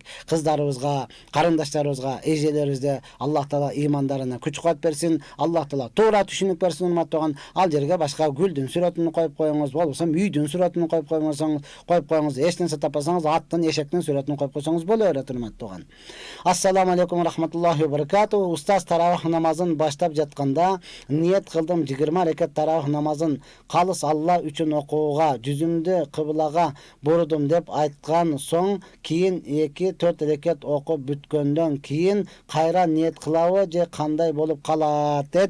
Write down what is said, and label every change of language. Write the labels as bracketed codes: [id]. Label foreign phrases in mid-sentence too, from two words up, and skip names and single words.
[ky] Кыздарыбызга, карындаштарыбызга, эжелерибизде Аллах Таала имандарына күч-кубат берсин. Аллах Таала туура түшүнүк берсин урматтуу. Ал жерге башка гүлдүн сүрөтүн коюп коюңуз, болбосо үйдүн сүрөтүн коюп коюңуз, эч нерсе таппасаңыз аттын, эшектин сүрөтүн коюп койсоңуз боло берет урматтуу. [ar] السلام عليكم رحمة الله وبركاته. [ky] Устаз таравих намазын баштап жатканда ниет кылдым 20 рекет таравих намазын калыс Алла үчүн окууга, жүзүмдү кыблага бурдум деп айткан соң, кийин 2-4 рекет окуп бүткөндөн кийин кайра ниет кылабы же кандай болуп калат дейт.